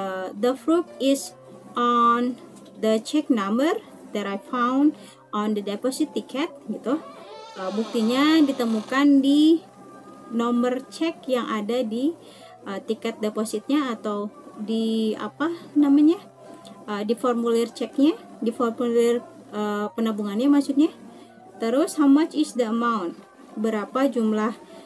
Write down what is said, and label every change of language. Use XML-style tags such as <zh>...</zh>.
<en>The proof is on the check number that I found on the deposit ticket gitu.</en> <id>Buktinya ditemukan di nomor cek yang ada di tiket depositnya atau di apa namanya, di formulir ceknya, di formulir penabungannya maksudnya.</id> <en>Terus how much is the amount?</en> <id>Berapa jumlahnya?</id>